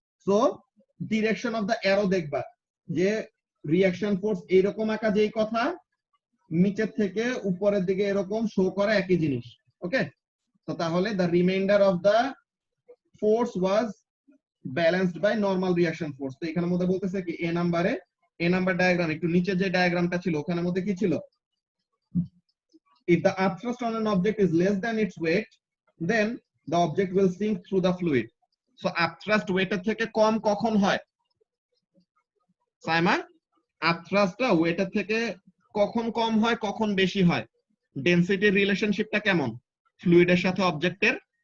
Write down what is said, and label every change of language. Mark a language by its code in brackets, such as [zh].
[bn] So direction of the arrow দেখবা যে reaction force এইরকম আঁকা, যেই কথা নিচের থেকে উপরের দিকে এরকম শো করা একই জিনিস। ওকে, তো তাহলে [en] The remainder of the force was balanced by normal reaction force. [bn] তো এখানের মধ্যে বলতেছে কি এ নাম্বার ডায়াগ্রাম একটু নিচে যে ডায়াগ্রামটা ছিল ওখানের মধ্যে কি ছিল? [en] If the upthrust on an object is less than its weight, then the object will sink through the fluid. [bn] So upthrust weight এর থেকে কম কখন হয় সাইমা? আপথ্রাস্টটা ওয়েট এর থেকে কখন কম হয়, কখন বেশি হয়? ডেনসিটির রিলেশনশিপটা কেমন ফ্লুইডের সাথে অবজেক্টের?